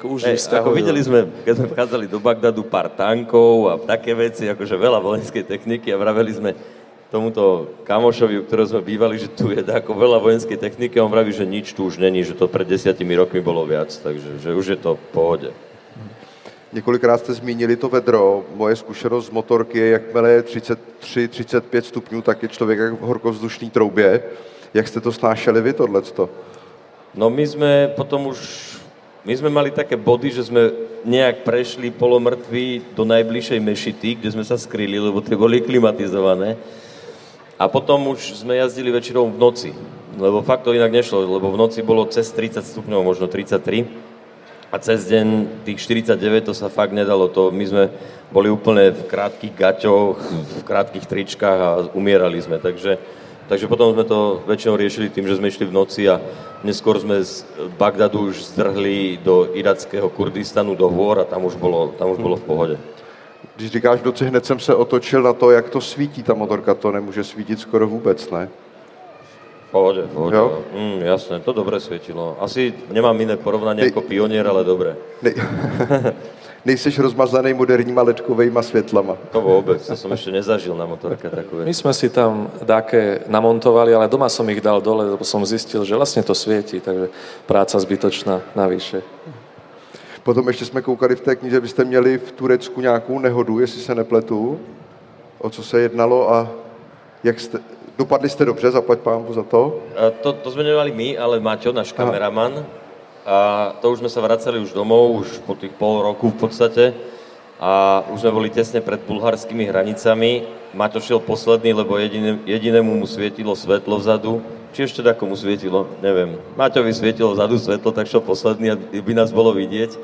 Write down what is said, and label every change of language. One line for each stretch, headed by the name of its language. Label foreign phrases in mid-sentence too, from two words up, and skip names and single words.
Slovak: Ako videli sme, keď sme vchádzali do Bagdadu, pár tankov a také veci, akože veľa vojenskej techniky a vraveli sme tomuto kamošovi, u ktorého sme bývali, že tu je ako veľa vojenskej techniky a on vraví, že nič tu už není, že to pred 10 rokmi bolo viac, takže že už je to v pohode.
Czech: Několikrát jste zmínili to vedro. Moje zkušenost z motorky je, jakmile je 33-35 stupňů, tak je člověk jak v horkovzdušné troubě. Jak jste to snášeli vy, tohleto?
Slovak: No my sme mali také body, že sme nejak prešli polomrtví do najbližšej mešity, kde sme sa skryli, lebo tie boli klimatizované. A potom už sme jazdili väčšinou v noci, lebo fakt to inak nešlo, lebo v noci bolo cez 30 stupňov, možno 33. A cez deň tých 49 to sa fakt nedalo. My sme boli úplne v krátkych gaťoch, v krátkych tričkách a umierali sme. Takže potom sme to väčšinou riešili tým, že sme išli v noci a neskôr sme z Bagdadu už zdrhli do irackého Kurdistanu, do hôr a tam už bolo v pohode.
Czech: Když říkáš v noci, hned jsem se otočil na to, jak to svítí ta motorka, to nemůže svítit skoro vůbec, ne?
Slovak: V pohode. Jasné, to dobre svietilo. Asi nemám iné porovnanie ako Pionier, ale dobre.
Czech: Nejseš rozmazaný moderníma ledkovejma světlama.
Slovak: To vôbec, to som ešte nezažil na motorke takú My vec. sme si tam dáke namontovali, ale doma som ich dal dole, lebo som zistil, že vlastne to svieti, takže práca zbytočná navyše.
Czech: Potom ještě jsme koukali v té knize, že byste měli v Turecku nějakou nehodu, jestli se nepletu. O co se jednalo a dopadli jste dobře, zaplať pánbu za to?
Slovak: To sme nemali my, ale Maťo, náš kameraman. A to už sme sa vracali už domov, už po tých pol roku v podstate. A už sme boli tesne pred bulharskými hranicami. Maťo šiel posledný, lebo jedinému mu svietilo svetlo vzadu. Či ešte takomu svietilo, neviem. Maťovi svietilo vzadu svetlo, tak šiel posledný, aby nás bolo vidieť.